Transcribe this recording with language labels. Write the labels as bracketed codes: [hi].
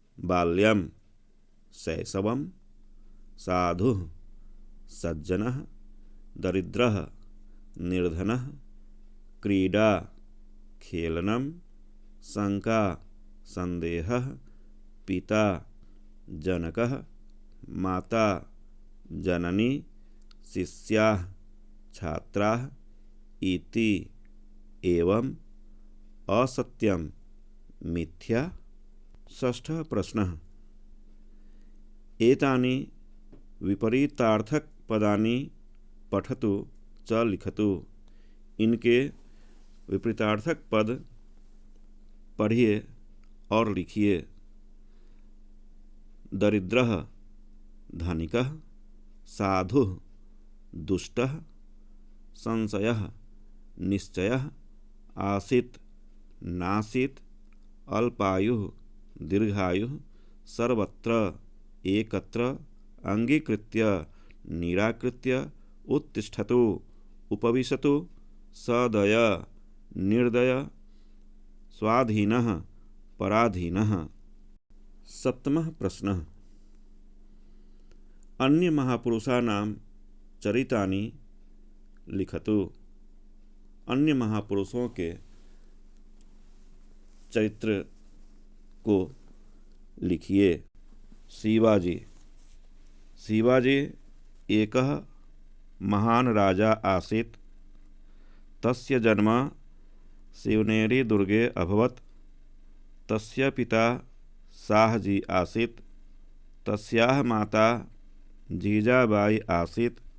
[sa] बाल्यम शैशवम साधुः सज्जनः दरिद्रः निर्धनः क्रीडा खेलनम शंका संदेहः पिता जनकः माता जननी शिष्याः छात्राः इति एवं असत्यम मिथ्या। षष्ठः प्रश्नः एतानि विपरीतार्थक पदानि पठतु च लिखतु। [hi] इनके विपरीतार्थक पद पढ़िए और लिखिए। [sa] दरिद्रः धनिकः साधुः दुष्टः संशयः निश्चयः आसीत् नासीत् अल्पायुः दीर्घायुः सर्वत्र एकत्र अंगीकृत्य निराकृत्य उत्तिष्ठतु उपविशतु सदय निर्दय स्वाधीनः पराधीनः। सप्तमः प्रश्नः अन्य महापुरुषाणां चरितानि लिखतु। [hi] अन्य महापुरुषों के चरित्र को लिखिए। [sa] शिवाजी एकः महान राजा आसीत्। तस्य जन्म शिवनेरी दुर्गे अभवत्। तस्य पिता शाहजी आसीत्। तस्याः माता जीजाबाई आसीत्।